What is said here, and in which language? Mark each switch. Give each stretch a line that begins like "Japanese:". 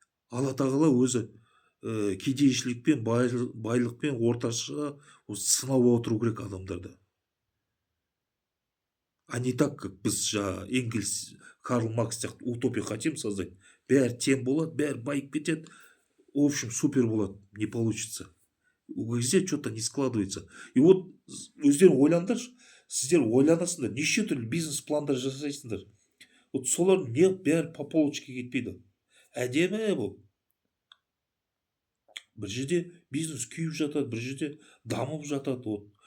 Kazakh: Алла тағала өзі кедейшілікпен, байлықпен орташа сынап отыру керек адамдарды.
Russian: А не так, как
Kazakh: біз
Russian: Энгельс, Карл Маркс сияқты утопия хотим создать.
Kazakh: Бәрі тең болады, бәрі байып кетеді.
Russian: В общем,
Kazakh: супер болады.
Russian: Не получится. У кезде что-то не складывается. И вот
Kazakh: өздерің ойлаңдар, сіздер ойланасыңдар, неше түрлі бизнес пландар жасайсыңдар.
Russian: Вот
Kazakh: солардың не бәрі
Russian: по полочке
Kazakh: кетпейді. Әдемі бұл. Бір жерде бизнес күйіп жатады, бір жерде дамып жатады.